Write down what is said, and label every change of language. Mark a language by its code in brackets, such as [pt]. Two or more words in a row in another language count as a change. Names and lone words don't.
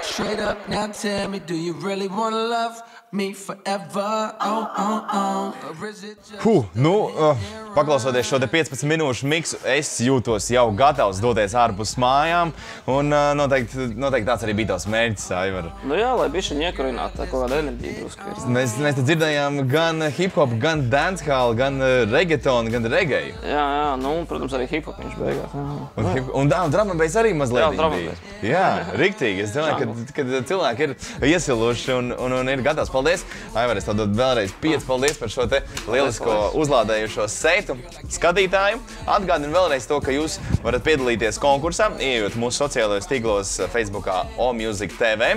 [en] straight up. Now tell me, do you really wanna love me forever? Or is it just [lv] paklausoties šo te 15 minūšu miksu, es jūtos jau gatavs doties ārpus mājām, un noteikti tāds arī bija tavs mērķis, Aivar. Nu jā, lai bišķiņ iekurinātu kaut kādu enerģiju drusku. Mēs te dzirdējām gan hip-hop, gan dancehall, gan reggaetonu, gan reggae. Jā, nu, protams, arī hip-hop viņš beigās. Un [en] drum and bass [lv] arī mazliet bija. Jā, riktīgi. Es domāju, kad cilvēki ir iesiluši un ir gatavs. Paldies, Aivar, es tev dodu vēlreiz 5 paldies par šo te lielisko uzlādējušo seitu skatītāju. Atgādinu vēlreiz to, ka jūs varat piedalīties konkursā, ieejot mūsu sociālajos tīklos Facebookā O-Music TV.